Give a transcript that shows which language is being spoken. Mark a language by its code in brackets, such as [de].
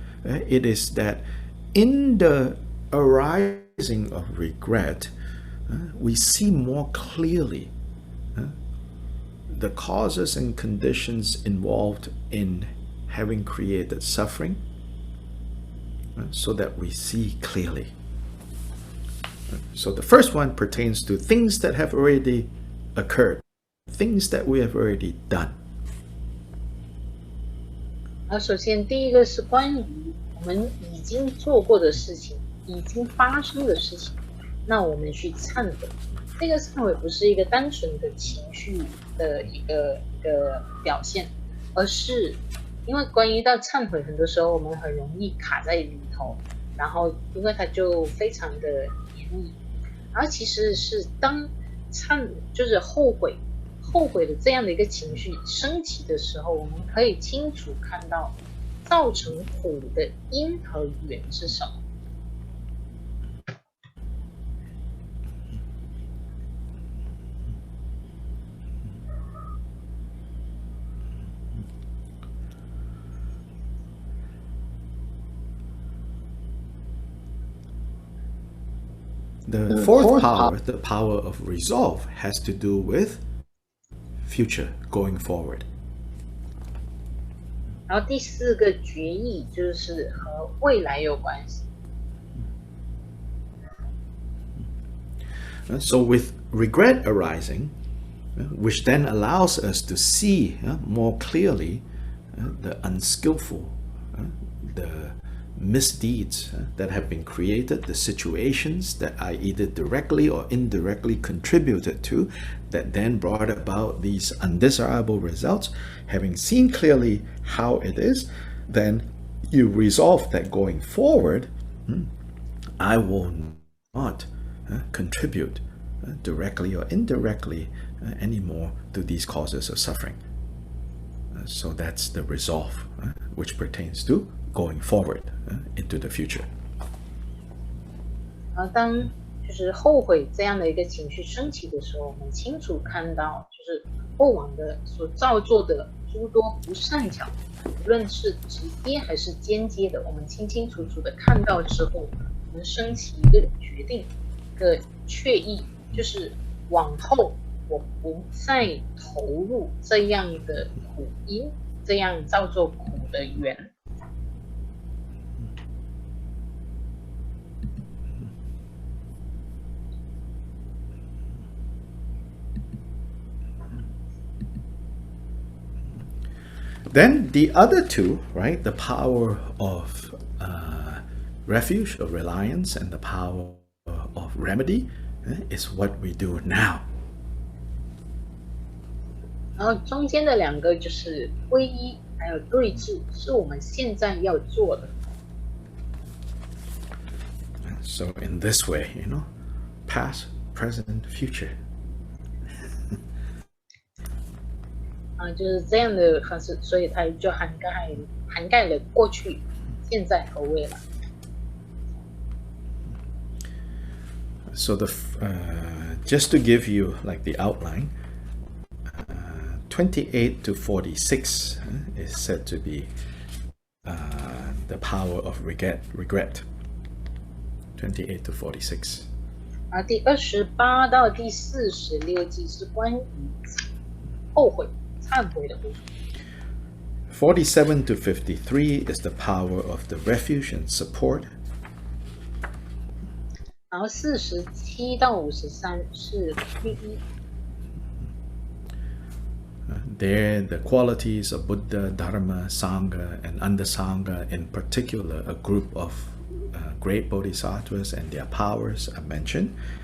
[en] It is that in the arising of regret, we see more clearly the causes and conditions involved in having created suffering, so that we see clearly. So the first one pertains to things that have already occurred, things that we have already done. [zh] 首先第一个是关于我们已经做过的事情，已经发生的事情，那我们去忏悔。这个忏悔不是一个单纯的情绪的一个表现，而是因为关于到忏悔，很多时候我们很容易卡在里头，然后因为它就非常的黏腻，然后其实是当就是后悔的这样的一个情绪升起的时候，我们可以清楚看到造成苦的因和缘是什么。 [en] The fourth power, the power of resolve, has to do with future, going forward. [zh] 然后第4个决议就是和未来有关系。 [en] So with regret arising, which then allows us to see more clearly the unskillful, the misdeeds that have been created, the situations that I either directly or indirectly contributed to, that then brought about these undesirable results. Having seen clearly how it is, then you resolve that going forward, I will not contribute directly or indirectly anymore to these causes of suffering. So that's the resolve, which pertains to going forward into the future. [zh] 当就是后悔这样的一个情绪升起的时候，我们清楚看到，就是过往的所造作的诸多不善巧，无论是直接还是间接的，我们清清楚楚的看到之后，我们升起一个决定，一个确意，就是往后我不再投入这样的苦因，这样造作苦的缘。 [en] Then the other two, right, the power of refuge, of reliance, and the power remedy is what we do now. [zh] 然后中间的两个就是皈依还有对治，是我们现在要做的。 [en] So in this way, past, present, future. [zh] 就是这样的方式，所以它就涵盖了过去、现在和未来。 [en] So just to give you like the outline, 28 to 46 is said to be the power of regret. 28 to 46. [zh] 第28到第46集是关于后悔、忏悔的部分。 [en] 47 to 53 is the power of the refuge and support. [zh] 然后47到53是皈依。 [en] There, the qualities of Buddha, Dharma, Sangha, and under Sangha, in particular, a group of great Bodhisattvas and their powers are mentioned.